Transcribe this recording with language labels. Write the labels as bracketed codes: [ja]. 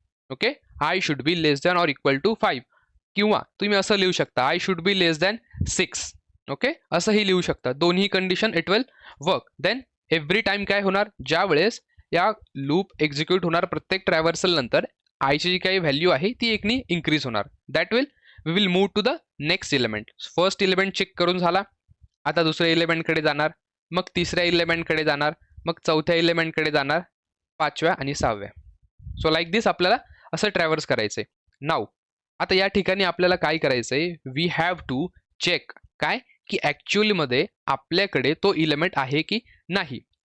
[en] Okay, I should be less than or equal to 5. [mr] किंवा तुम्ही असं लिहू शकता [en] I should be less than 6. [mr] Okay, असंही लिहू शकता. दोन्ही condition [en] It will work. [mr] Then every time काय होणार, ज्या वेळेस या लूप एक्झिक्यूट होणार प्रत्येक ट्रॅव्हर्सल नंतर आयची जी काही व्हॅल्यू आहे ती एकनी इन्क्रीज होणार. [en] That will we will move to the next element. [mr] First element check करून झाला, आता दुसऱ्या एलिमेंटकडे जाणार, मग तिसऱ्या एलिमेंटकडे जाणार, मग चौथ्या एलिमेंटकडे जाणार, पाचव्या आणि सहाव्या. सो लाईक दिस आपल्याला असं ट्रॅव्हर्स करायचंय. नाव आता या ठिकाणी आपल्याला काय करायचंय, [en] we have to check [mr] काय की ॲक्च्युअलीमध्ये आपल्याकडे तो इलेमेंट आहे की नाही.